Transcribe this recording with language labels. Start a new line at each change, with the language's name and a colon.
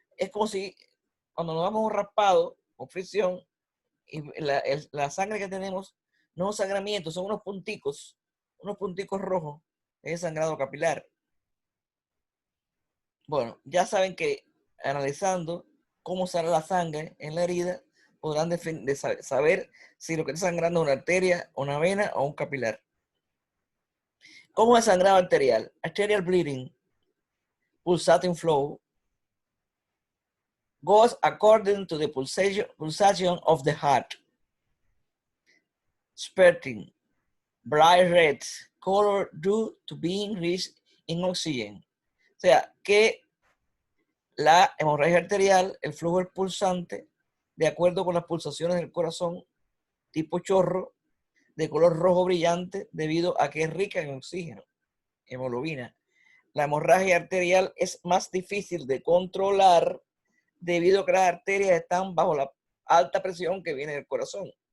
Spanish: Es como si cuando nos damos un raspado con fricción y la sangre que tenemos no es un sangramiento, son unos punticos rojos, es sangrado capilar. Bueno, ya saben que analizando cómo sale la sangre en la herida, podrán saber si lo que está sangrando es una arteria, una vena o un capilar. ¿Cómo es el sangrado arterial?
English: Arterial bleeding, pulsating flow, goes according to the pulsation of the heart. Spurting, bright red color due to being rich in oxygen.
Spanish: O sea, que la hemorragia arterial, el flujo del pulsante, de acuerdo con las pulsaciones del corazón, tipo chorro, de color rojo brillante, debido a que es rica en oxígeno, hemoglobina. La hemorragia arterial es más difícil de controlar debido a que las arterias están bajo la alta presión que viene del corazón.